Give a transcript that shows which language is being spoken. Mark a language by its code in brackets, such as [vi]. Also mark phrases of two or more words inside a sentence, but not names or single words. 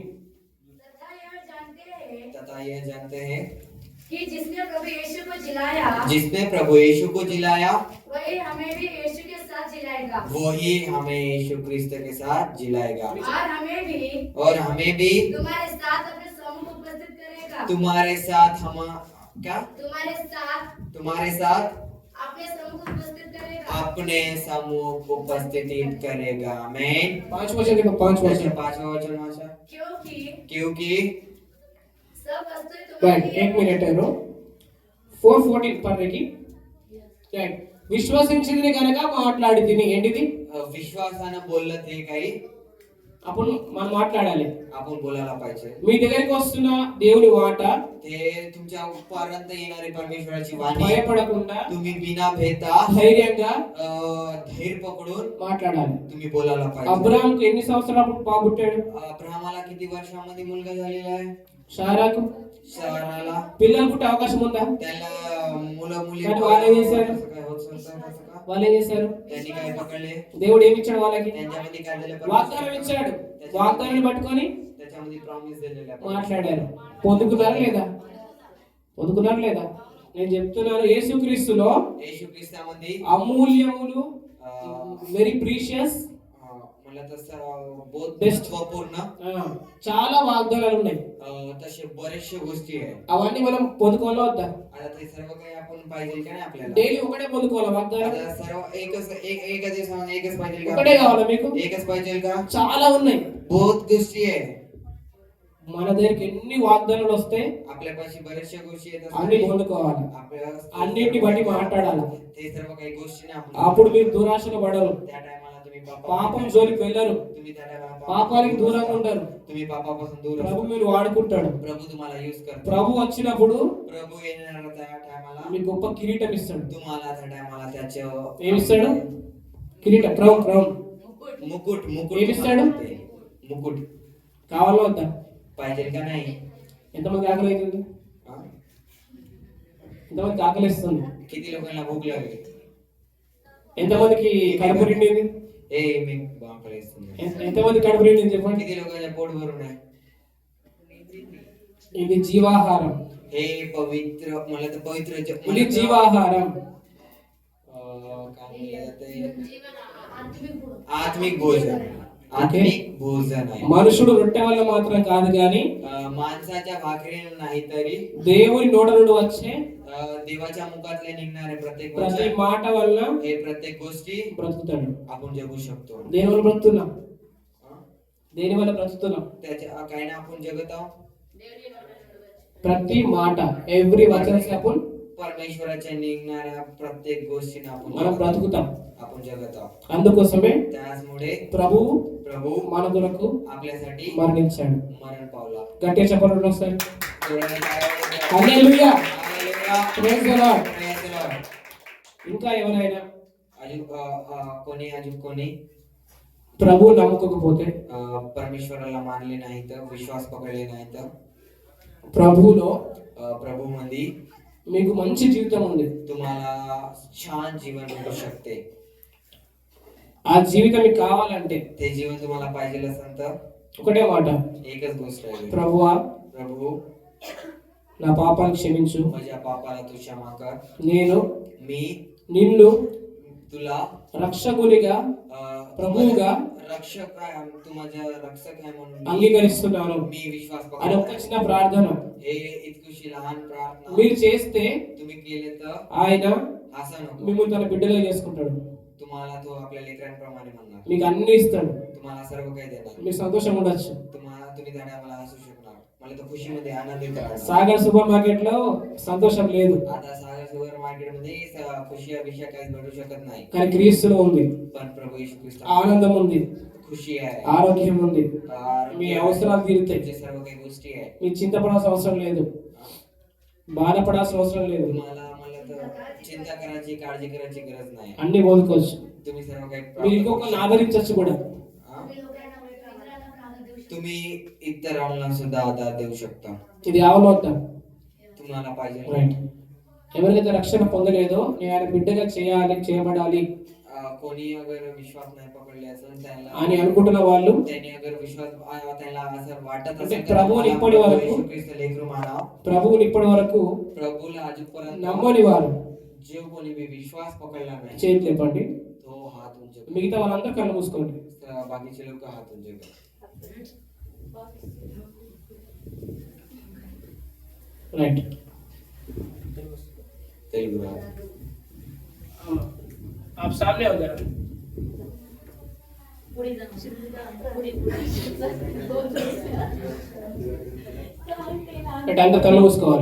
[hi] तथा यह जानते हैं कि जिसने प्रभु यीशु को जिलाया जिसने प्रभु यीशु को जिलाया वही हमें भी यीशु के साथ जिलाएगा वही हमें यीशु क्रिस्त के साथ जिलाएगा और हमें भी तुम्हारे साथ अपने समूह उपस्थित करेगा तुम्हारे साथ हम क्या तुम्हारे साथ अपने समूह को उपस्थित करेगा। आमीन। 5 वचन देखो, 5 वचन। पांचवा वचन भाषा क्योंकि सब वस्तुएं [te] రైట్, [hi] तुम्हारी [te] 1 మినిట్ ఏను 4:14 పర్రెకి రైట్. విశ్వసించింది కనుక మాట్లాడి తిని ఏంటిది [mr] विश्वासानं बोललं ते काही [te] అప్పుడు మనం మాట్లాడాలి. [mr] आपण बोलायला पाहिजे. [te] మీ దగ్గరికి వస్తున్న దేవుని మాట [mr] ते तुमच्या पर्यंत येणारी परमेश्वराची वाणी [te] భయపడకుండా [mr] तुम्ही बिना भेता [te] ధైర్యంగా [mr] धैर्य पकडून [te] మాట్లాడాలి. [mr] तुम्ही बोलायला पाहिजे. [te] అబ్రాహాంకు ఎన్ని సంవత్సరాలు బాబు పుట్టాడు? [mr] अब्राहमाला किती वर्षामध्ये मुलगा झालेला आहे? [te] శారాకు [mr] साराला [te] పిల్లలు పుట్టే అవకాశం ఉందా? [mr] त्याला मुलं मुली [te] కానీ వాళ్ళు ఏం చేశారు? [mr] असं काय होत नव्हतं, असं का? [te] వాళ్ళు ఏం చేశారు? [mr] त्यांनी काय पकडले? [te] దేవుడు ఏమి ఇచ్చాడు వాళ్ళకి? [mr] त्यांच्यामध्ये काय दिलं? [te] వాగ్దానం ఇచ్చాడు. వాగ్దానాన్ని పట్టుకొని [mr] त्याच्यामध्ये प्रॉमिस दिलेला आहे. [te] మాట్లాడారు. పొందుకున్నారా లేదా? పొందుకున్నారా లేదా? నేను చెప్తున్నాను, యేసుక్రీస్తులో [mr] येशू ख्रिस्तामध्ये [te] అమూల్యములు, [en] very precious, [mr] मला तसं बहुत Best. महत्त्वपूर्ण [te] చాలా వాగ్దానాలు ఉన్నాయి. [mr] तसे बरेचशे गोष्टी आहेत. [te] అవన్నీ మనం పొందుకోవాలా వద్దా? [mr] आता ते सर्व काही आपण पाहिजे का नाही आपल्याला? [te] డైలీ ఒకటే పొందుకోవాలా వాగ్దానం? [mr] आता सर्व एका दिवसामध्ये एकच पाहिजे का? [te] ఒకటే కావాలా మీకు? [mr] एकच पाहिजे का? [te] చాలా ఉన్నాయి. [mr] बहुत गोष्टी आहे. [te] మన దగ్గరికి ఎన్ని వాగ్దానాలు వస్తే [mr] आपल्यापाशी बरेचशा गोष्टी येत [te] అన్ని [mr] असतात. [te] పొందుకోవాలి. [mr] आपल्याला [te] అన్నిటిని బట్టి మాట్లాడాలి. [mr] ते सर्व काही गोष्टी ना आपण [te] అప్పుడు మీరు దురాశలు పడరు, [mr] त्या टायमाला तुम्ही [te] పాపం జోలికి వెళ్ళరు, [mr] तुम्ही त्या टायमाला [te] పాపానికి దూరంగా ఉంటారు. [mr] तुम्ही पापापासून दूर [te] ప్రభు [mr] असता. [te] మీరు వాడుకుంటాడు. [mr] प्रभू तुम्हाला यूज करतो. [te] ప్రభు వచ్చినప్పుడు [mr] प्रभू येणार त्या टायमाला [te] మీకు గొప్ప కిరీటం ఇస్తాడు. [mr] तुम्हाला त्या टायमाला त्याचे [te] ఏమిస్తాడు? కిరీటం, [en] crown, crown. [mr] मुकुट मुकुट [te] ఏమి ఇస్తాడు? [mr] तुम्हाला देईल. मुकुट [te] కావాలా వద్దా? [mr] पाहिजे का नाही? [te] ఎంతమంది ఆకలి అవుతుంది? हा? ఎంతమందికి ఆకలిస్తుంది? [mr] किती लोकांना भूक लागली? [te] ఎంతమందికి కడుపు నిండింది? [mr] ए मी बापरे सुंदर. [te] ఎంతమంది కడుపు నిండింది చెప్పండి? [mr] किती लोकांना पोट भरून आहे? [te] ఇది జీవాహారం. [mr] हे पवित्र मला तर पवित्र [te] ఇది [mr] मला तर- [te] జీవాహారం. [mr] काय म्हणलं जाते? आत्मिक भोजन. आत्मिक भोजन आहे. [te] మనుషుడు రొట్టె వల్ల మాత్రం కాదు కానీ [mr] माणसाच्या भाकरीने नाही तरी [te] దేవుని నోట నుండి వచ్చే [mr] देवाच्या मुखातले निघणारे प्रत्येक [te] ప్రతి [mr] वचन, [te] మాట వల్ల [mr] हे प्रत्येक गोष्टी [te] బ్రతుకుతాడు. [mr] आपण जगू शकतो. [te] దేని వల్ల బ్రతుకుతున్నాం? हा? దేని వల్ల బ్రతుకుతున్నాం? [mr] त्याच्या काही ना आपण जगत आहोत. [te] ప్రతి మాట, ఎవ్రీ వచన आपण [mr] परमेश्वराच्या निघणाऱ्या प्रत्येक गोष्टींना आपण [te] మనం [mr] जगत [te] బ్రతుకుతాం. [mr] आहोत. आपण जगत आहोत. [te] అందుకోసమే [mr] त्याचमुळे [te] ప్రభు [mr] प्रभू [te] మన కొరకు [mr] आपल्यासाठी [te] మరణించాడు. [mr] मरण पावला. [te] గట్టిగా చెప్పండి ఒకసారి. [mr] जोराने टाळ्या वाजवा. [te] హల్లెలూయా. [mr] हालेलुया. [en] Praise the Lord. Praise the Lord. [te] ఇంకా ఎవరైనా [mr] अजून कोणी [te] ప్రభు నమ్ముకోకపోతే, [mr] परमेश्वराला मानले नाही तर, विश्वास पकडले नाही तर, [te] ప్రభువులో [mr] प्रभू मध्ये [te] మీకు మంచి జీవితం ఉంది. [mr] तुम्हाला छान जीवन मिळू शकते. [te] ఆ జీవితం మీకు కావాలంటే [mr] ते जीवन तुम्हाला पाहिजे असेल तर [te] ఒకటే మాట, [mr] एकच गोष्ट आहे. [te] ప్రభువా [mr] प्रभू [te] నా పాపాలు క్షమించు, [mr] माझ्या पापाला तू क्षमा कर. [te] నేను [mr] मी [te] నిన్ను [mr] तुला [te] రక్షకునిగా, ప్రభువుగా [mr] रक्षक आहे, तू माझा रक्षक आहे म्हणून [te] అంగీకరిస్తున్నాను [mr] मी विश्वास [te] అని ఒక [mr] पकडतो. [te] చిన్న ప్రార్థన [mr] हे इतकीशी लहान प्रार्थना [te] మీరు చేస్తే [mr] तुम्ही केले तर [te] ఆయన [mr] असं नको. [te] మిమ్మల్ని తన బిడ్డలుగా చేసుకుంటాడు. [mr] तुम्हाला तो आपल्या लेकरांप्रमाणे म्हणणार. [te] మీకు అన్ని ఇస్తాడు. [mr] तुम्हाला सर्व काही देणार. [te] మీరు సంతोషంగా ఉండొచ్చు. [mr] तुम्ही त्या टायमाला हसू शकणार. मला तर खुशीमध्ये आनंदित करणार. [te] సాగర్ [en] super market [te] లో సంతోషం లేదు, [mr] आता सागर [en] super market [mr] मध्ये खुशी अभिषेक काही भेटू शकत नाही. [te] కానీ క్రీస్తులో ఉంది. [mr] पण प्रभू येशू ख्रिस्त [te] ఆనందం ఉంది, [mr] खुशी आहे. [te] ఆరోగ్యం ఉంది, మీ [mr] आरोग्य [te] అవసరాలు తీరుతాయి. [mr] तुमचे सर्व काही गोष्टी आहे. [te] మీరు చింతపడాల్సిన అవసరం లేదు, బాధపడాల్సిన అవసరం లేదు. [mr] तुम्हाला मला तर चिंता करायची, काळजी करायची गरज नाही. [te] అన్ని పొందుకోవచ్చు. [mr] तुम्ही सर्व काही [te] మీరు [mr] प्राप्त करू [te] ఇంకొకరిని [mr] शकता. [te] ఆదరించవచ్చు కూడా. हा? [mr] तुम्ही इतरांना सुद्धा आधार देऊ शकता. [te] ఇది అవలోకం. [mr] तुम्हाला पाहिजे [te] రైట్. ఎవరికైతే రక్షణ పొందలేదో నేను ఆయన బిడ్డగా చేయాలి, చేయబడాలి, [mr] कोणी अगर विश्वास नाही पकडले असेल त्याला [te] అని అనుకుంటున్న వాళ్ళు [mr] त्यांनी अगर विश्वास त्याला असं वाटत [te] అంటే [mr] असेल [te] ప్రభువుని ఇప్పటి వరకు [mr] येशू ख्रिस्त लेकरू मानाव [te] ప్రభువుని ఇప్పటి వరకు [mr] प्रभूला आजपर्यंत [te] నమ్మని వారు [mr] जो कोणी बी विश्वास पकडला नाही [te] చేతి లేపండి. [mr] तो हात उंचे कर. [te] మిగతా వాళ్ళందరూ కళ్ళు మూసుకోండి. [mr] बाकीचे लोक हात उंचे कर. [te] రైట్. తెలుగు రాదు. [hi] आप सामने हो जरा. [mr] पुढे जा. पुढे. [te] అంటే అందరు కళ్ళు మూసుకోవాలి.